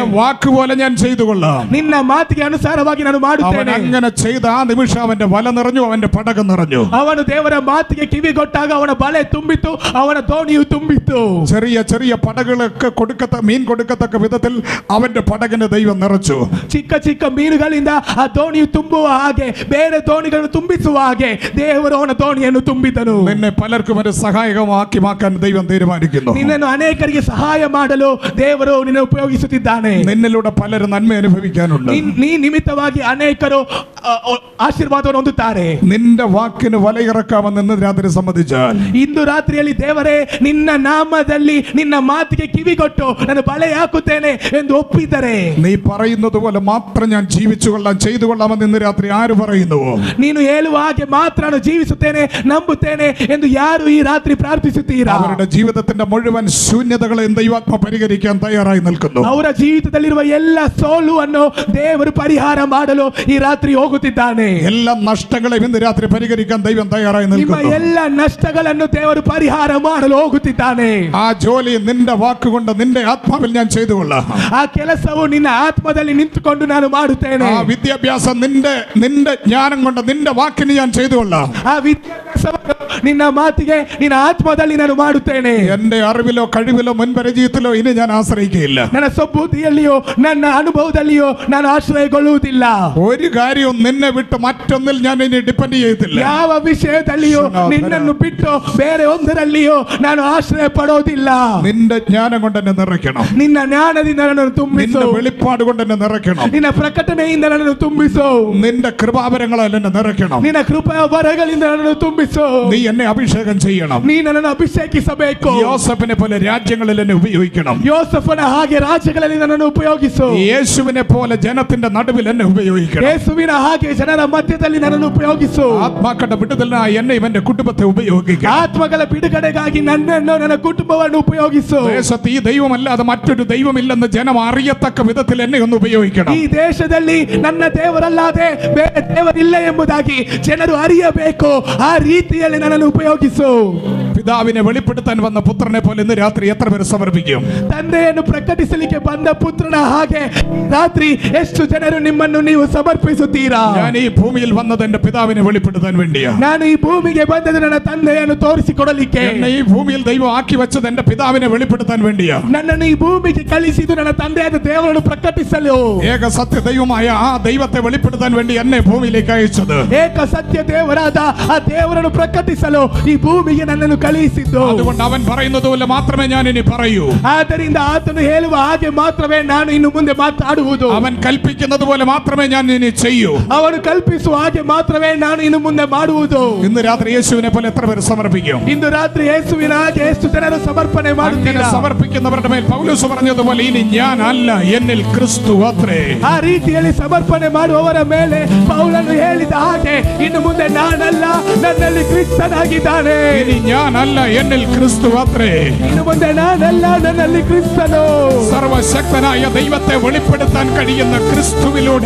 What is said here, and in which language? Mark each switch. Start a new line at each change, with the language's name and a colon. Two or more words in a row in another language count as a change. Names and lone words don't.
Malayalam: വാക്ക് പോലെ ഞാൻ ചെയ്തു കൊള്ളാം.
Kannada: ನಿನ್ನ ಮಾತಿಗೆ ಅನುಸಾರವಾಗಿ ನಾನು
Malayalam: അവൻ
Kannada: ಮಾಡುತ್ತೇನೆ.
Malayalam: അങ്ങനെ ചെയ്ത ആ നിമിഷം അവന്റെ വല നിറഞ്ഞു, അവന്റെ പടകം നിറഞ്ഞു.
Kannada: ಅವನು ದೇವರ ಮಾತಿಗೆ ಕಿವಿಗೊಟ್ಟಾಗ ಅವನ ಬಲೆ ತುಂಬಿತು, ಅವನ ದೋಣಿಯು ತುಂಬಿತು.
Malayalam: ചെറിയ ചെറിയ പടകളൊക്കെ മീൻ കൊടുക്കത്തക്ക വിധത്തിൽ അവന്റെ പടകിന് ദൈവം നിറച്ചു.
Kannada: ಚಿಕ್ಕ ಚಿಕ್ಕ ಮೀನುಗಳಿಂದ ಆ ದೋಣಿಯು ತುಂಬುವ ಹಾಗೆ, ಬೇರೆ ದೋಣಿಗಳನ್ನು ತುಂಬಿಸುವ ಹಾಗೆ ದೇವರು ಅವನ ದೋಣಿಯನ್ನು ತುಂಬಿದನು.
Malayalam: നിന്നെ പലർക്കും ഒരു സഹായകമാക്കി മാക്കാൻ ദൈവം തീരുമാനിക്കുന്നു.
Kannada: ನಿನ್ನನ್ನು ಅನೇಕರಿಗೆ ಸಹಾಯ ಮಾಡಲು ದೇವರು ನಿನ್ನ ಉಪಯೋಗಿಸುತ್ತಿದ್ದಾನೆ.
Malayalam: നിന്നിലൂടെ പലരും നന്മ അനുഭവിക്കാനുണ്ട്.
Kannada: ನೀ ನಿಮಿತ್ತವಾಗಿ ಅನೇಕರು ಆಶೀರ್ವಾದವನ್ನು ಹೊಂದುತ್ತಾರೆ.
Malayalam: നിന്റെ വാക്കിന് വലയിറക്കാമെന്ന് ഇന്ന് രാത്രി സമ്മതിച്ചാൽ,
Kannada: ಇಂದು ರಾತ್ರಿಯಲ್ಲಿ ದೇವರೇ ನಿನ್ನ ನಾಮದಲ್ಲಿ ನಿನ್ನ ಮಾತಿಗೆ ಕಿವಿಗೊಟ್ಟು ನಾನು ಬಲೆ ಹಾಕುತ್ತೇನೆ ಎಂದು ಒಪ್ಪಿದರೆ,
Malayalam: നീ പറയുന്നത് പോലെ മാത്രം ഞാൻ ജീവിച്ചു കൊള്ളാം, ചെയ്തു കൊള്ളാമെന്ന് ഇന്ന് രാത്രി ആര് പറയുന്നുവോ,
Kannada: ನೀನು ಹೇಳುವ ಹಾಗೆ ಮಾತ್ರ ನಾನು ಜೀವಿಸುತ್ತೇನೆ, ನಂಬುತ್ತೇನೆ ಎಂದು ಯಾರು ಈ ರಾತ್ರಿ ಪ್ರಾರ್ಥಿಸುತ್ತೀರಾ?
Malayalam: അവരുടെ ജീവിതത്തിന്റെ മുഴുവൻ ശൂന്യതകളെയും ദൈവാത്മ പരിഹരിക്കാൻ തയ്യാറായി നിൽക്കുന്നു.
Kannada: ಅವರ ಜೀವಿತದಲ್ಲಿರುವ ಎಲ್ಲ ಸೋಲುವನ್ನು ದೇವರು ಪರಿಹಾರ ಮಾಡಲು ಈ ರಾತ್ರಿ ಹೋಗುತ್ತಿದ್ದಾನೆ.
Malayalam: എല്ലാ നഷ്ടങ്ങളെയും ഇന്ന് രാത്രി പരിഹരിക്കാൻ ദൈവം തയ്യാറായി
Kannada: ನಿಮ್ಮ
Malayalam: നിൽക്കുന്നു.
Kannada: ಎಲ್ಲ ನಷ್ಟಗಳನ್ನು ದೇವರು ಪರಿಹಾರ ಮಾಡಲು ಹೋಗುತ್ತಿದ್ದಾನೆ.
Malayalam: ആ ജോലി നിന്റെ വാക്കുകൊണ്ട് നിന്റെ ആത്മാവിൽ ഞാൻ ചെയ്തു കൊള്ളാം.
Kannada: ಆ ಕೆಲಸವು ನಿನ್ನ ಆತ್ಮದಲ್ಲಿ ನಿಂತುಕೊಂಡು ನಾನು ಮಾಡುತ್ತೇನೆ.
Malayalam: ആ വിദ്യാഭ്യാസം നിന്റെ ജ്ഞാനം കൊണ്ട് നിന്റെ വാക്കിന് ഞാൻ ചെയ്തു കൊള്ളാം.
Kannada: ಆ ವಿದ್ಯಾಭ್ಯಾಸವನ್ನು ನಿನ್ನ ಮಾತಿಗೆ ನಿನ್ನ ಆತ್ಮದಲ್ಲಿ ನಾನು ಮಾಡುತ್ತೇನೆ.
Malayalam: എന്റെ അറിവിലോ കഴിവിലോ മുൻപരിചയത്തിലോ ഇനി ഞാൻ ആശ്രയിക്കുകയില്ല.
Kannada: ನನ್ನ ಸಬ್ಬುದ್ಧಿಯಲ್ಲಿಯೋ ನನ್ನ ಅನುಭವದಲ್ಲಿಯೋ ನಾನು ಆಶ್ರಯಗೊಳ್ಳುವುದಿಲ್ಲ.
Malayalam: ഒരു കാര്യവും നിന്നെ വിട്ട് മറ്റൊന്നിൽ ഞാൻ ഇനി ഡിപ്പെൻഡ് ചെയ്യത്തില്ല.
Kannada: ಯಾವ ವಿಷಯದಲ್ಲಿಯೋ ನಿನ್ನನ್ನು ಬಿಟ್ಟು ಬೇರೆ ಒಂದರಲ್ಲಿಯೋ ನಾನು ಆಶ್ರಯ ಪಡೋದಿಲ್ಲ.
Malayalam: നിന്റെ ജ്ഞാനം കൊണ്ട് എന്നെ നിറയ്ക്കണം.
Kannada: ನಿನ್ನ ಜ್ಞಾನದಿಂದ ನನ್ನನ್ನು ತುಂಬಿಸು.
Malayalam: നിന്റെ വെളിപ്പാട് കൊണ്ട് എന്നെ നിറയ്ക്കണം.
Kannada: ನಿನ್ನ ಪ್ರಕಟಣೆಯಿಂದ ನನ್ನನ್ನು ತುಂಬಿಸು.
Malayalam: നിന്റെ കൃപാവരങ്ങളാൽ എന്നെ നിറയ്ക്കണം.
Kannada: ನಿನ್ನ ಕೃಪೆಯ ವರಗಳಿಂದ ನನ್ನನ್ನು ತುಂಬಿಸು.
Malayalam: നീ എന്നെ അഭിഷേകം ചെയ്യണം.
Kannada: ನೀ ನನ್ನನ್ನು ಅಭಿಷೇಕಿಸಬೇಕು.
Malayalam: യോസഫിനെ പോലെ രാജ്യങ്ങളിൽ എന്നെ ഉപയോഗിക്കണം.
Kannada: ಯೋಸಫನ ಹಾಗೆ ರಾಜ್ಯಗಳಲ್ಲಿ ನನ್ನನ್ನು ಉಪಯೋಗಿಸು.
Malayalam: യേശുവിനെ പോലെ ജനത്തിന്റെ നടുവിൽ എന്നെ ഉപയോഗിക്കണം.
Kannada: ಯೇಸುವಿನ ಹಾಗೆ ಜನರ ಮಧ್ಯದಲ್ಲಿ ನನ್ನನ್ನು ಉಪಯೋಗಿಸು.
Malayalam: ആത്മാക്കളുടെ വിടുതലിനായി എന്നെയും എന്റെ കുടുംബത്തെ ഉപയോഗിക്കണം.
Kannada: ಆತ್ಮಗಳ ಬಿಡುಗಡೆಗಾಗಿ ನನ್ನನ್ನು ನನ್ನ ಕುಟುಂಬವನ್ನು ಉಪಯೋಗಿಸು.
Malayalam: ദേശത്ത് ഈ ദൈവമല്ലാതെ മറ്റൊരു ദൈവമില്ലെന്ന് ജനം അറിയത്തക്ക വിധത്തിൽ എന്നെ ഒന്ന് ഉപയോഗിക്കണം.
Kannada: ಈ ದೇಶದಲ್ಲಿ ನನ್ನ ದೇವರಲ್ಲದೆ ಬೇರೆ ದೇವರಿಲ್ಲ ಎಂಬುದಾಗಿ ಜನರು ಅರಿಯಬೇಕು. ಆ ರೀತಿಯಲ್ಲಿ ನನ್ನನ್ನು ಉಪಯೋಗಿಸು.
Malayalam: പിതാവിനെ വെളിപ്പെടുത്താൻ വന്ന പുത്രനെ പോലെ ഇന്ന് രാത്രി എത്ര പേര് സമർപ്പിക്കും?
Kannada: ತಂದೆಯನ್ನು ಪ್ರಕಟಿಸಲಿಕ್ಕೆ ಬಂದ ಪುತ್ರನ ಹಾಗೆ ರಾತ್ರಿ ಎಷ್ಟು ಜನರು ನಿಮ್ಮನ್ನು ನೀವು ಸಮರ್ಪಿಸುತ್ತೀರಾ?
Malayalam: ഞാൻ ഈ ഭൂമിയിൽ വന്നത് എന്റെ പിതാവിനെ വെളിപ്പെടുത്താൻ വേണ്ടിയാ.
Kannada: ನಾನು ಈ ಭೂಮಿಗೆ ಬಂದದ್ದು ನನ್ನ ತಂದೆಯನ್ನು ತೋರಿಸಿಕೊಡಲಿಕ್ಕೆ.
Malayalam: എന്നെ ഈ ഭൂമിയിൽ ദൈവം ആക്കി വെച്ചത് എന്റെ പിതാവിനെ വെളിപ്പെടുത്താൻ വേണ്ടിയാ.
Kannada: ನನ್ನನ್ನು ಈ ಭೂಮಿಗೆ ಕಳಿಸಿದ್ದು ನನ್ನ ತಂದೆಯಾದ ದೇವರನ್ನು ಪ್ರಕಟಿಸಲು.
Malayalam: ഏക സത്യ ദൈവമായ ആ ദൈവത്തെ വെളിപ്പെടുത്താൻ വേണ്ടി എന്നെ ഭൂമിയിലേക്ക് അയച്ചത്.
Kannada: ಏಕ ಸತ್ಯ ದೇವರಾದ ಆ ದೇವರನ್ನು ಪ್ರಕಟಿಸಲು ಈ ಭೂಮಿಗೆ ನನ್ನನ್ನು ಕಳುಹಿಸಿದ್ದು.
Malayalam: അതുകൊണ്ട് അവൻ പറയുന്നത് പോലെ മാത്രമേ ഞാൻ ഇനി പറയൂ.
Kannada: ಆದ್ದರಿಂದ ಆತನು ಹೇಳುವ ಹಾಗೆ ಮಾತ್ರವೇ ನಾನು ಇನ್ನು ಮುಂದೆ ಮಾತಾಡುವುದು.
Malayalam: അവൻ കൽപ്പിക്കുന്നത് പോലെ മാത്രമേ ഞാൻ ഇനി ചെയ്യൂ.
Kannada: ಅವನು ಕಲ್ಪಿಸುವ ಹಾಗೆ ಮಾತ್ರವೇ ನಾನು ಇನ್ನು ಮುಂದೆ ಮಾಡುವುದು.
Malayalam: ഇന്ന് രാത്രി യേശുവിനെ പോലെ എത്ര പേര് സമർപ്പിക്കും?
Kannada: ಇಂದು ರಾತ್ರಿ ಯೇಸುವಿನ ಹಾಗೆ ಎಷ್ಟು ಜನರು ಸಮರ್ಪಣೆ ಮಾಡುತ್ತೀರಾ?
Malayalam: സമർപ്പിക്കുന്നവരുടെ മേൽ പൗലോസ് പറഞ്ഞതുപോലെ ഇനി ഞാൻ അല്ല എന്നിൽ ക്രിസ്തു അത്രേ.
Kannada: ಆ ರೀತಿಯಲ್ಲಿ ಸಮರ್ಪಣೆ ಮಾಡುವವರ ಮೇಲೆ ಪೌಲನು ಹೇಳಿದ ಹಾಗೆ ಇನ್ನು ಮುಂದೆ ನಾನಲ್ಲ ನನ್ನಲ್ಲಿ ಕ್ರಿಸ್ತನಾಗಿದ್ದಾನೆ.
Malayalam: ഇനി ഞാൻ അല്ല എന്നിൽ ക്രിസ്തു അത്രേ.
Kannada: ಇನ್ನು ಮುಂದೆ ನಾನಲ್ಲ ನನ್ನಲ್ಲಿ ಕ್ರಿಸ್ತನು.
Malayalam: സർവശക്തനായ ദൈവത്തെ വെളിപ്പെടുത്താൻ കഴിയുന്ന ക്രിസ്തുവിലൂടെ